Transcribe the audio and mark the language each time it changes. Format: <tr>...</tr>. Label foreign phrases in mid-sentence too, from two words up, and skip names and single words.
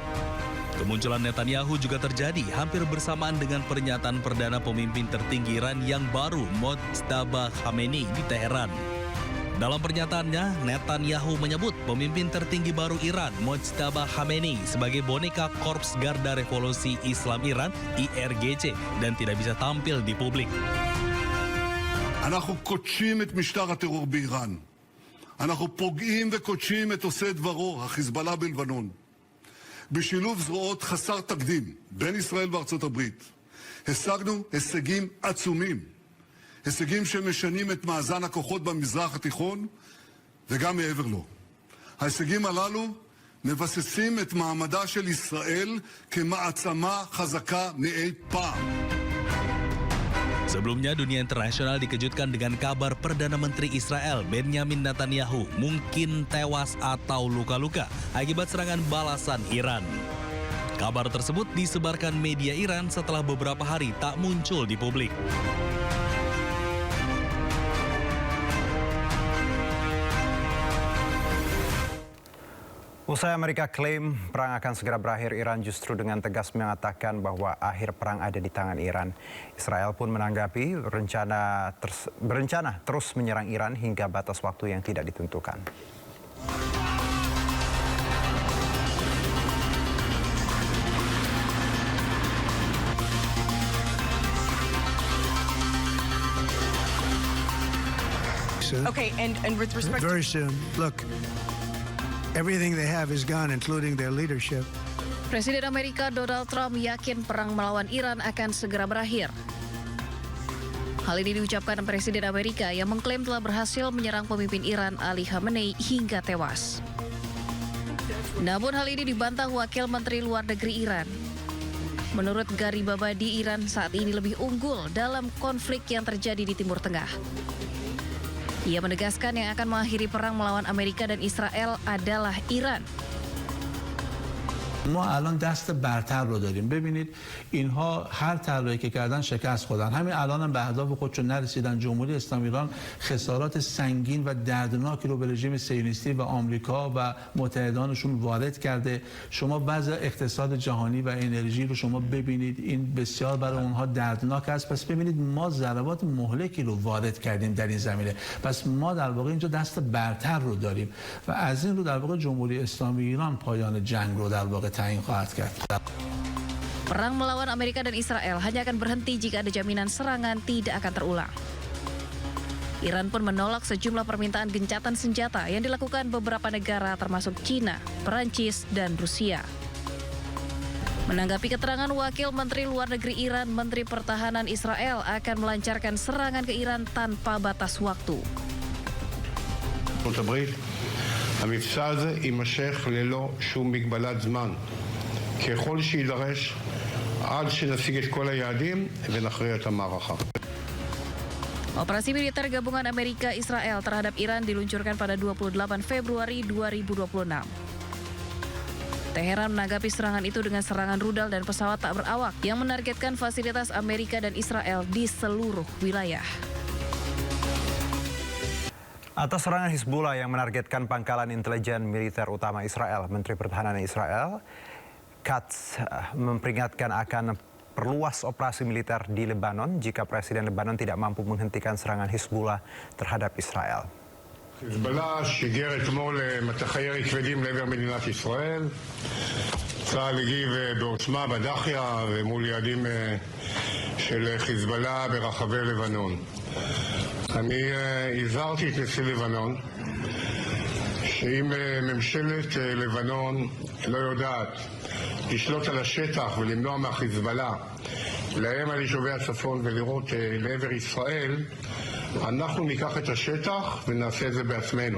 <id>Kemunculan Netanyahu juga terjadi hampir bersamaan dengan pernyataan Perdana Pemimpin tertinggi Iran yang baru, Mojtaba Khamenei, di Teheran. Dalam pernyataannya, Netanyahu menyebut pemimpin tertinggi baru Iran, Mojtaba Khamenei, sebagai boneka Korps Garda Revolusi Islam Iran, IRGC, dan tidak bisa tampil di publik.</id> <he>אנחנו קודשים את משטר הטרור באיראן. אנחנו פוגעים וקודשים את עושי דברו, החיזבאללה בלבנון. בשילוב זרועות חסר תקדים בין ישראל וארצות הברית, השגנו הישגים עצומים. הישגים שמשנים את מאזן הכוחות במזרח התיכון וגם מעבר לו. ההישגים הללו מבססים את מעמדה של ישראל כמעצמה חזקה מאי פעם.</he> <id>Sebelumnya, dunia internasional dikejutkan dengan kabar Perdana Menteri Israel Benjamin Netanyahu mungkin tewas atau luka-luka akibat serangan balasan Iran. Kabar tersebut disebarkan media Iran setelah beberapa hari tak muncul di publik. Usai Amerika klaim perang akan segera berakhir, Iran justru dengan tegas mengatakan bahwa akhir perang ada di tangan Iran. Israel pun menanggapi berencana terus menyerang Iran hingga batas waktu yang tidak ditentukan.</id> <en>Okay, and with respect very soon. Look, everything they have is gone, including their leadership.</en> <id>Presiden Amerika Donald Trump yakin perang melawan Iran akan segera berakhir. Hal ini diucapkan Presiden Amerika yang mengklaim telah berhasil menyerang pemimpin Iran Ali Khamenei hingga tewas. Namun hal ini dibantah Wakil Menteri Luar Negeri Iran. Menurut Garibabadi, Iran saat ini lebih unggul dalam konflik yang terjadi di Timur Tengah. Ia menegaskan yang akan mengakhiri perang melawan Amerika dan Israel adalah Iran.</id> <fa>ما الان دست برتر رو داریم. ببینید اینها هر طرحی که کردن شکست خوردن. همین الان هم به اهداف خودشون نرسیدن. جمهوری اسلامی ایران خسارات سنگین و دردناکی رو به رژیم صهیونیستی و آمریکا و متحدانشون وارد کرده. شما وضع اقتصاد جهانی و انرژی رو شما ببینید، این بسیار برای اونها دردناک است. پس ببینید ما ضربات مهلکی رو وارد کردیم در این زمینه. پس ما در واقع اینجا دست برتر رو داریم و از این رو در واقع جمهوری اسلامی ایران پایان جنگ رو در واقع</fa> <id>Perang melawan Amerika dan Israel hanya akan berhenti jika ada jaminan serangan tidak akan terulang. Iran pun menolak sejumlah permintaan gencatan senjata yang dilakukan beberapa negara termasuk China, Perancis, dan Rusia. Menanggapi keterangan Wakil Menteri Luar Negeri Iran, Menteri Pertahanan Israel akan melancarkan serangan ke Iran tanpa batas waktu.</id> <he>המבצע הזה יימשך ללא שום מגבלת זמן, ככל שידרש עד שנשיג את כל היעדים ונכריע את המערכה.</he> <id>Operasi militer gabungan Amerika Israel terhadap Iran diluncurkan pada 28 Februari 2026. Teheran menanggapi serangan itu dengan serangan rudal dan pesawat tak berawak yang menargetkan fasilitas Amerika dan Israel di seluruh wilayah. Atas serangan Hizbullah yang menargetkan pangkalan intelijen militer utama Israel, Menteri Pertahanan Israel Katz memperingatkan akan perluas operasi militer di Lebanon jika Presiden Lebanon tidak mampu menghentikan serangan Hizbullah terhadap Israel.</id> <he>חיזבאללה שיגר אתמול מטחי ירי כבדים לעבר מדינת ישראל. צה"ל הגיב בעוצמה בדחיה ומול יעדים של חיזבאללה ברחבי לבנון. אני הזהרתי את נשיא לבנון שאם ממשלת לבנון לא יודעת לשלוט על השטח ולמנוע מהחיזבאללה לאיים על יישובי הצפון ולירות לעבר ישראל, אנחנו ניקח את השטח ונעשה את זה בעצמנו.</he>